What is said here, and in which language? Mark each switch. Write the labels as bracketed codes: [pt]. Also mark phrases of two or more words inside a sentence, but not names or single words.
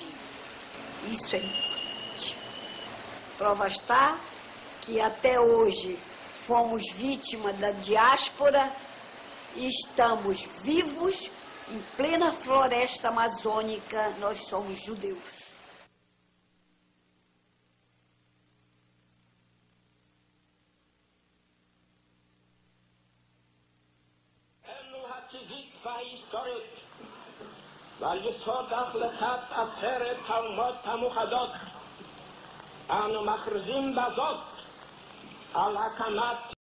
[pt] Isso é importante. Prova está que até hoje fomos vítimas da diáspora e estamos vivos em plena floresta amazônica. Nós somos judeus. [he] ועל יסוד החלטת עצרת האומות המאוחדות אנו מכריזים בזאת על הקמת